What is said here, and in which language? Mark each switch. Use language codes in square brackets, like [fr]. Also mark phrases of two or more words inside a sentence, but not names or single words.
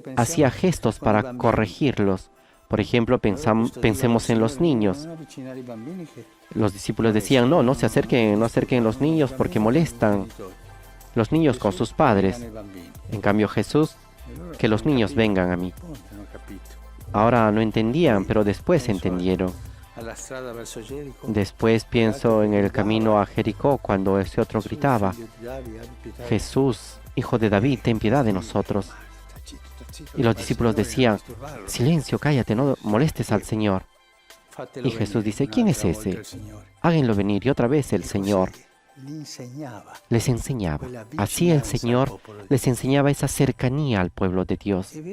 [es] hacía gestos para corregirlos. Por ejemplo, pensemos en los niños. [it] Non avvicinare i bambini che [es] Los discípulos decían, no se acerquen, no acerquen los niños porque molestan los niños con sus padres. [it] i bambini. [es] En cambio Jesús, que los niños vengan a mí. [it] Ponte, non ho capito. [es] Ahora no entendían, pero después entendieron. [it] Alla strada verso Gerico. [es] Después pienso en el camino a Jericó cuando ese otro gritaba, [it] Figlio di Davide, abbi pietà. [es] Jesús, Hijo de David, ten piedad de nosotros. Y los discípulos decían, silencio, cállate, no molestes al Señor. Y Jesús dice, ¿quién es ese? Háganlo venir. Y otra vez el Señor les enseñaba. Así el Señor les enseñaba esa cercanía al pueblo de Dios.